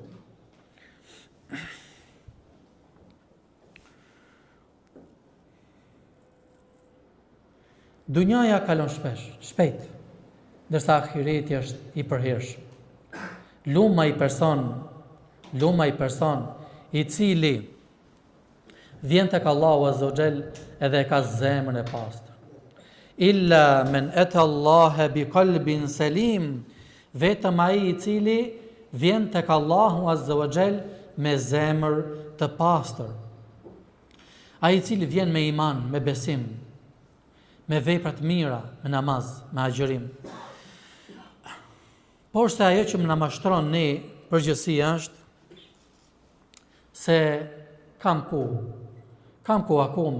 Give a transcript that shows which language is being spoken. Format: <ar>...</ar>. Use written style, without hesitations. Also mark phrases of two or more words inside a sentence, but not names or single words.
<sq>Dunjaja kalon shpejt, ndërsa ahireti është I përhershëm. Luma I person I cili vjen tek Allahu</sq> <ar>عز وجل</ar> <sq>edhe ka zemrën e pastër.</sq> <ar>إلا من أتى الله بقلب سليم,</ar> <sq>vetëm ai I cili vjen tek Allahu</sq> <ar>عز وجل</ar> <sq>me zemër të pastër. Ai I cili vjen me iman, me besim, me vepra të mira, me namaz, me agjërim. Por se ajo që më na mashtron ne përgjithësi është se kam kohë akoma.</sq>